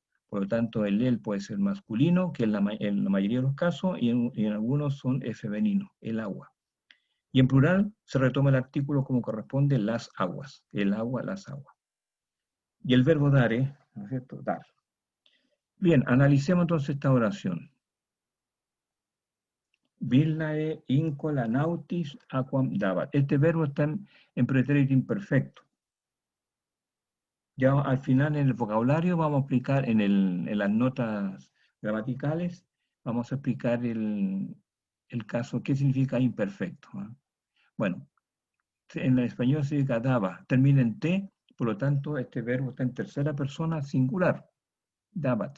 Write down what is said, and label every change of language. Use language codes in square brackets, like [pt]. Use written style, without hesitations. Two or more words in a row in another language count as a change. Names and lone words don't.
[es] Por lo tanto, el él puede ser masculino, que en la mayoría de los casos, y en algunos es femenino, el agua. Y en plural se retoma el artículo como corresponde, las aguas, el agua, las aguas. Y el verbo dare, ¿no es cierto? Dar. Bien, analicemos entonces esta oración. [la] Villae incola nautis aquam dabat. [es] Este verbo está en pretérito imperfecto. Ya al final en el vocabulario vamos a explicar, en las notas gramaticales, vamos a explicar el caso, qué significa imperfecto. Bueno, en el español significa daba, termina en T, por lo tanto este verbo está en tercera persona singular, dabat.